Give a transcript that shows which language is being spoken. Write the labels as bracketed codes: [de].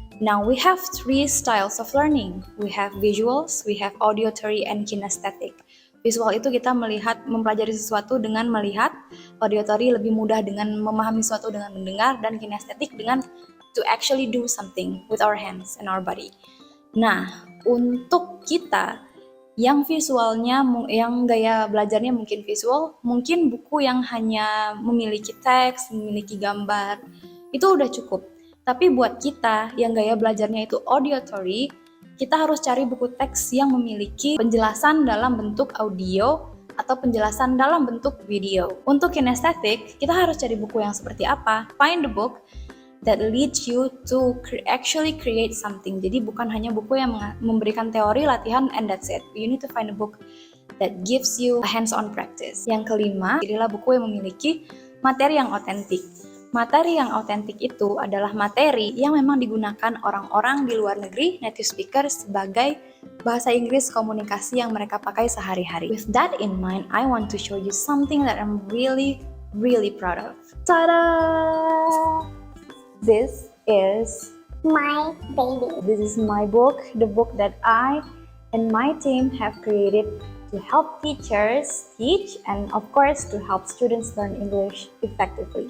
[en] Now, we have 3 styles of learning. We have visuals, we have auditory, and kinesthetic. [id] Visual itu kita mempelajari sesuatu dengan melihat, auditory lebih mudah dengan memahami sesuatu dengan mendengar, dan kinesthetic dengan [en] to actually do something with our hands and our body. [id] Nah, untuk kita yang visualnya, yang gaya belajarnya mungkin visual, mungkin buku yang hanya memiliki teks, memiliki gambar, itu udah cukup. Tapi buat kita yang gaya belajarnya itu auditory, kita harus cari buku teks yang memiliki penjelasan dalam bentuk audio atau penjelasan dalam bentuk video. Untuk kinesthetic, kita harus cari buku yang seperti apa? [en] Find the book that leads you to actually create something. [id] Jadi bukan hanya buku yang memberikan teori, latihan, [en] and that's it. You need to find a book that gives you a hands-on practice. [id] Yang kelima, pilihlah buku yang memiliki materi yang otentik. Materi yang otentik itu adalah materi yang memang digunakan orang-orang di luar negeri, native speakers, sebagai bahasa Inggris komunikasi yang mereka pakai sehari-hari. [en] With that in mind, I want to show you something that I'm really proud of. Ta-da! This is my baby. This is my book, the book that I and my team have created to help teachers teach and of course to help students learn English effectively.